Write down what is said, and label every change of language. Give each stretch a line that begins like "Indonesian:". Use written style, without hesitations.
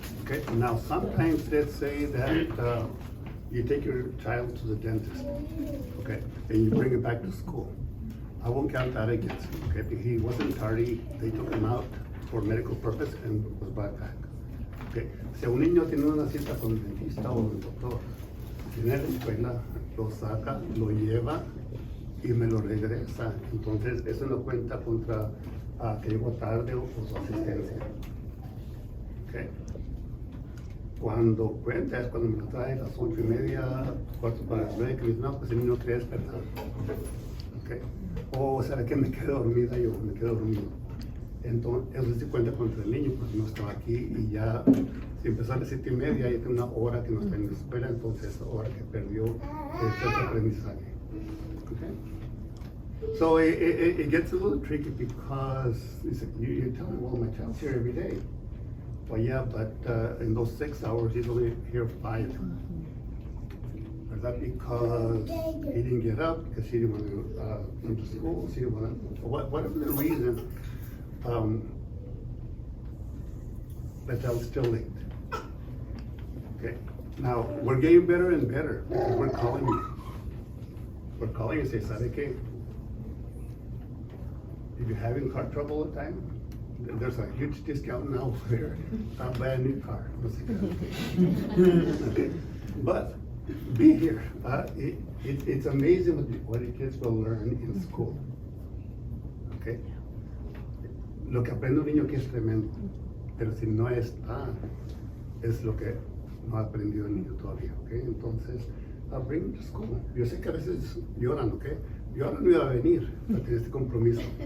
English: Okay, now sometimes let's say that you take your child to the dentist, okay, and you bring it back to school. I won't count that against him, okay, because he wasn't tardy, they took him out for medical purpose and was brought back.
Spanish: Okay, si un niño tiene una cita con el dentista o el doctor, viene a la escuela, lo saca, lo lleva y me lo regresa. Entonces eso no cuenta contra que llegó tarde o su asistencia. Okay. Cuando cuenta es cuando me lo trae a las 8:30, 8:45, que me dice, no, pues el niño quiere despertar. Okay. O será que me quedo dormida, yo me quedo dormido. Entonces, eso se cuenta contra el niño, porque no estaba aquí y ya, si empezó a las 7:30, ya tiene una hora que no está en la escuela, entonces esa hora que perdió este aprendizaje.
English: Okay? So it gets a little tricky because you tell me, well, my child's here every day. Well, yeah, but in those 6 hours, he's only here 5. Is that because he didn't get up, because he didn't want to come to school, he didn't want to, whatever the reason, the child's still late. Okay, now we're getting better and better because we're calling you. We're calling and say,
Spanish: ¿sabe qué?
English: If you're having car trouble all the time, there's a huge discount now for a brand new car. Okay. But be here. It's amazing what the kids will learn in school. Okay.
Spanish: Lo que aprende un niño aquí es tremendo, pero si no está, es lo que no ha aprendido el niño todavía, ¿ok? Entonces,
English: bring him to school.
Spanish: Yo sé que a veces lloran, ¿ok? Yo ahora no iba a venir, pero tenía este compromiso.